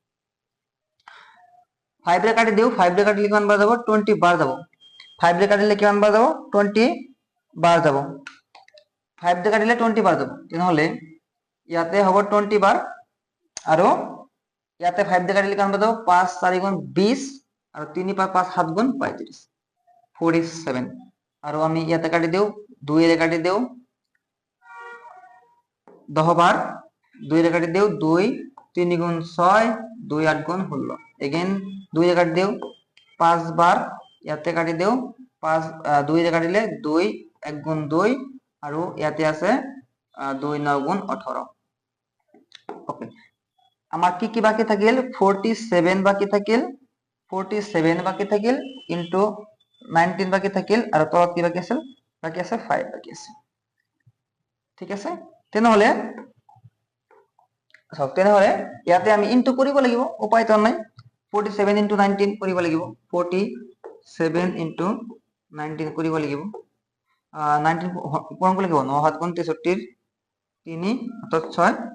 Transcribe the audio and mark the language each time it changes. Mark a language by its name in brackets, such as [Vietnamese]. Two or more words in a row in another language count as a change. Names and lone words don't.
[Assamese] 5 রে কাটি দিও 5 রে কাটিলে কিমান বার যাব 20 বার যাব 5 রে কাটিলে কিমান বার যাব 20 বার যাব 5 রে কাটিলে 20 বার যাব তাহলে ইয়াতে হবে 20 বার আর ইয়াতে 5 রে কাটিলে কিমান বার যাব 5 4 গুণ 20 আর 3 5 5 7 গুণ 35 47 আর আমি ইয়াতে কাটি দিও 2 রে কাটি দিও 10 বার 2 রে কাটি দিও 2 3 গুণ 6 2 8 গুণ 16 এগেইন 2 রে কাটি দিও 5 বার ইয়াতে কাটি দিও 5 2 রে কাটিলে 2 1 গুণ 2 আর ইয়াতে আছে 2 9 গুণ 18 ওকে আমার কি কি বাকি থাকিল 47 বাকি থাকিল 47 বাকি থাকিল ইনটু 19 বাকি থাকিল আর তলত কি বাকি আছে 5 বাকি আছে ঠিক আছে তেনেহলে ইয়াতে আমি ইনটু কৰিব লাগিব উপায় তো নাই 47 into 19 কৰিব লাগিব 47 into 19 কৰিব লাগিব 19 পূৰণ কৰিব লাগিব 9 7 গুণ 63 3 অর্থাৎ 6